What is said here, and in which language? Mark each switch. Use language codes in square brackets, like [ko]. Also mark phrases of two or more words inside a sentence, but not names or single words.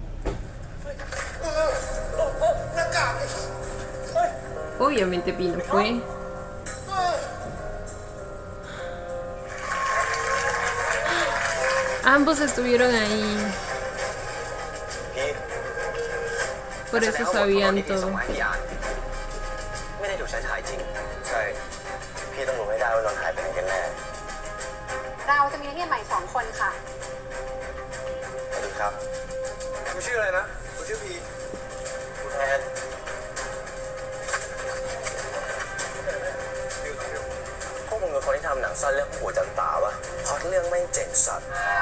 [es] Obviamente Pino fue. Ambos estuvieron ahí. Por eso sabían todo. [th] เราจะมีนักเรียนใหม่2 คนค่ะ สวัสดีครับคุณชื่ออะไรนะคุณชื่อพีคุณแทนพวกมึงเป็นคนที่ทำหนังสั้นเรื่องหัวจันตาปะพล็อตเรื่องไม่เจ๋งสัตว์